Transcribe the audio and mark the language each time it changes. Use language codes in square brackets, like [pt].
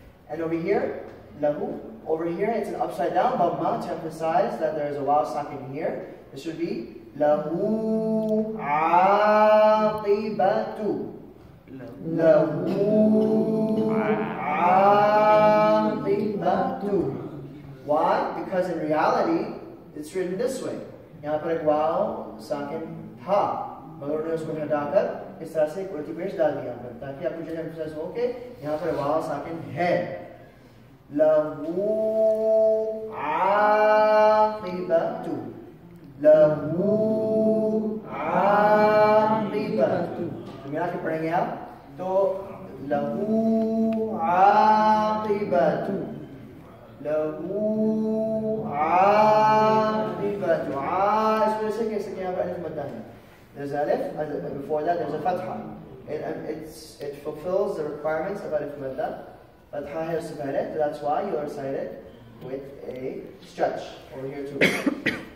[en] And over here, lahu. Over here, it's an upside down dhamma to emphasize that there is a waw sakin here. This should be lahu aqibatu. Lahu aqibatu. Why? Because in reality, it's written this way. [hi] यहाँ पर एक वाव साकिन था, मगर उन्होंने उसको हटाकर इस तरह से एक उल्टी पेश डाल दिया पर, ताकि आपको जो एम्फसाइज हो कि यहाँ पर वाव साकिन है. लहू आक़िबतु. लहू आक़िबतु. तो मिला के पढ़ेंगे आप तो लहू आक़िबतु. लहू आक़िबतु. इस वजह से कैसे यहाँ पर अलिफ मद्दा है. [en] There's alif, before that there's a fatha. It fulfills the requirements of alif madda. Fatha [hi] hai usse pehle, [en] so that's why you recite it with a stretch over here too.